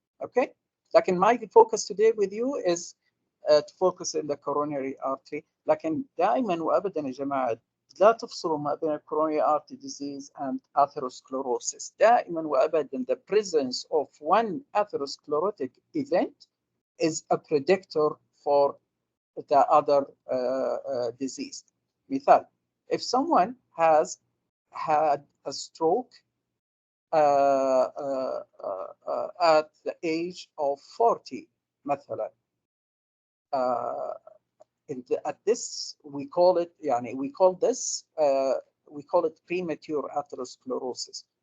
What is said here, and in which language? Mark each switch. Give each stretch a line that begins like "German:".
English: Okay,
Arabic: لكن
English: my focus today with you is to focus in the coronary artery.
Arabic: لكن دائما وابدا يا جماعه لا تفصلوا ما بين
English: coronary artery disease and atherosclerosis.
Arabic: دائما وابدا
English: the presence of one atherosclerotic event is a predictor for the other disease.
Arabic: مثال,
English: if someone has had a stroke at the age of 40
Arabic: مثلا,
English: at this we call it
Arabic: يعني
English: we call it premature atherosclerosis.